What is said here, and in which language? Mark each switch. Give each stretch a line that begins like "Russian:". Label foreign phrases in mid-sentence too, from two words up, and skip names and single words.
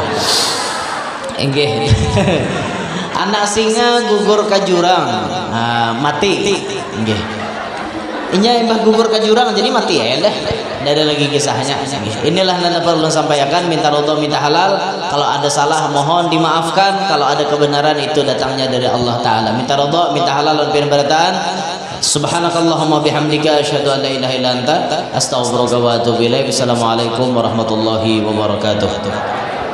Indonesian: Hingga anak singa gugur ke jurang, mati.
Banjar: Hingga inya embah gugur ke jurang jadi mati ya dah.
Indonesian: Tidak ada lagi kisahnya. Inilah Nanda perlu sampaikan, minta ridho minta halal. Kalau ada salah mohon dimaafkan, kalau ada kebenaran itu datangnya dari Allah Ta'ala. Minta ridho minta halal dan berataan.
Arabic: سبحانك اللهم بحمدك أشهد أن لا إله إلا أنت أستغفرك وأتوب إليك. السلام عليكم ورحمة الله وبركاته.